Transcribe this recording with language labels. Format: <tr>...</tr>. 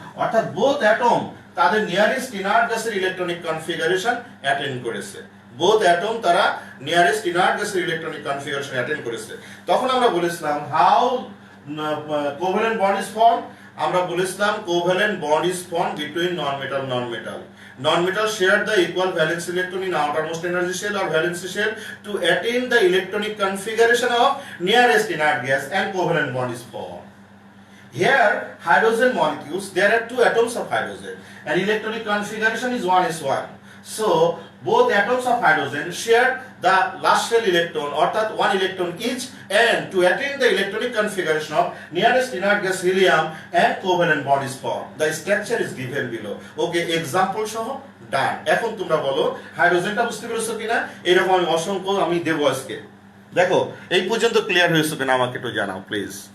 <bn>অর্থাৎ both atom তাদের nearest inert গ্যাসের ইলেকট্রনিক কনফিগারেশন অ্যাটেন্ড করেছে। বোথ অ্যাটম তারা নিয়ারেস্ট ইনার্ট গ্যাসের ইলেকট্রনিক কনফিগারেশন অ্যাটেন্ড করেছে। তখন আমরা বলেছিলাম</bn> <en>How covalent bond is form.</en> <bn>আমরা বলেছিলাম</bn> <en>Covalent bond is form between non-metal. Non-metal share the equal valence electron in outermost energy shell or valency shell to attain the electronic configuration of nearest inert gas, and covalent bond is formed. Here, hydrogen molecules, there are two atoms of hydrogen, and electronic configuration is 1s1. So, both atoms of hydrogen share the last shell electron,</en> <bn>অর্থাৎ</bn> <en>one electron each, and to attain the electronic configuration of nearest inert gas helium, and covalent bond is formed. The structure is given below.</en> <bn>Okay, example সহ ডান। এখন তোমরা বলো হাইড্রোজেনটা বুঝতে পেরেছো কিনা? এরকম আমি অসংখ্য দেবো আজকে। দেখো এই পর্যন্ত ক্লিয়ার হয়েছে কিনা আমাকে একটু জানাও প্লিজ।</bn>